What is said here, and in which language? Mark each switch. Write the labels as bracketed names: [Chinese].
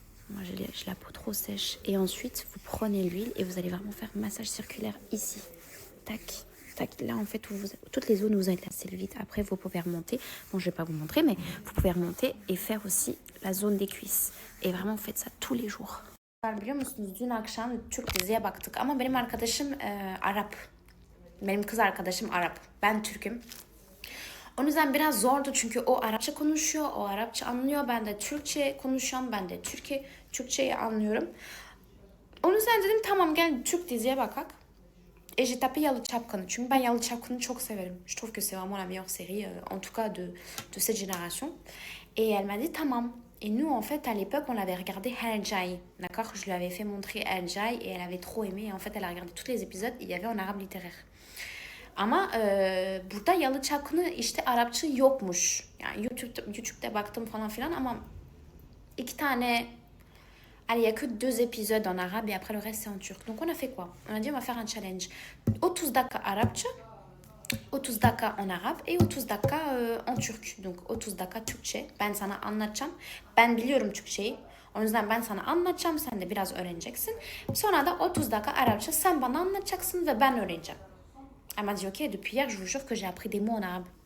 [French] Moi, j'ai la peau trop sèche. Et ensuite, vous prenez l'huile et vous allez vraiment faire massage circulaire ici. Tac, tac. Là, en fait, toutes les zones où vous avez de la cellulite. Après, vous pouvez remonter. Bon, je vais pas vous montrer, mais vous pouvez remonter et faire aussi la zone des cuisses. Et vraiment, faites ça tous les jours. [Turkish] Biliyor musunuz? Dün akşam Türk diziye baktık ama benim arkadaşım Arap. Benim kız arkadaşım Arap. Ben Türk'üm. O yüzden biraz zordu çünkü o Arapça konuşuyor, o Arapça anlıyor. Ben de Türkçe konuşuyorum, ben de Türkçeyi anlıyorum. O yüzden dedim tamam gel Türk diziye bakak. [French] Et j'ai tapé [Turkish] Yalı Çapkını çünkü ben Yalı Çapkını çok severim. [French] Je trouve que c'est vraiment la meilleure série, en tout cas de cette génération. Et elle m'a dit tamam. Et nous, en fait, à l'époque, on avait regardé Hercai, d'accord? Je lui avais fait montrer Hercai et elle avait trop aimé. Et en fait, elle a regardé tous les épisodes. Il y avait en arabe littéraire. [Turkish] Ama burada Yalı Çapkını işte Arapça yokmuş. Yani YouTube'da baktım falan filan ama 2 tane... [French] Allez, il n'y a que 2 épisodes en arabe et après le reste c'est en turc. Donc on a fait quoi? On a dit on va faire un challenge. [Turkish] 30 dakika Arapça, 30 dakika [French] en arabe et [Turkish] 30 dakika en Türk. [French] Donc [Turkish] 30 dakika Türkçe. Ben sana anlatacağım. Ben biliyorum Türkçeyi. O yüzden ben sana anlatacağım. Sen de biraz öğreneceksin. Sonra da 30 dakika Arapça sen bana anlatacaksın ve ben öğreneceğim. [French] Elle m'a dit ok, depuis hier je vous jure que j'ai appris des mots en arabe.